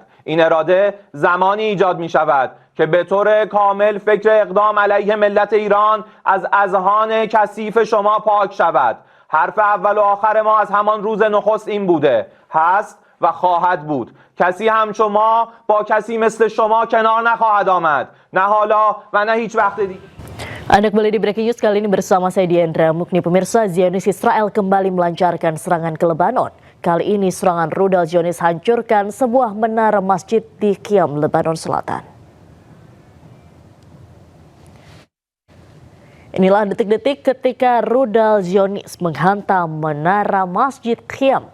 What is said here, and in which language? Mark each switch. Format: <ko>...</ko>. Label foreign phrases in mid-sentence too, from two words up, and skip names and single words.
<fa>این اراده زمانی ایجاد می شود که به طور کامل فکر اقدام علیه ملت ایران از اذهان کثیف شما پاک شود. حرف اول و آخر ما از همان روز نخست این بوده، هست و خواهد بود. کسی همچون ما با کسی مثل شما کنار نخواهد آمد، نه حالا و نه هیچ وقت دیگه.</fa> <id>Anda kembali di Breaking News, kali ini bersama saya Diandra Mukni. Pemirsa, Zionis Israel kembali melancarkan serangan ke Lebanon. Kali ini serangan rudal Zionis hancurkan sebuah menara masjid di Qiyam, Lebanon Selatan. Inilah detik-detik ketika rudal Zionis menghantam menara masjid Qiyam.</id>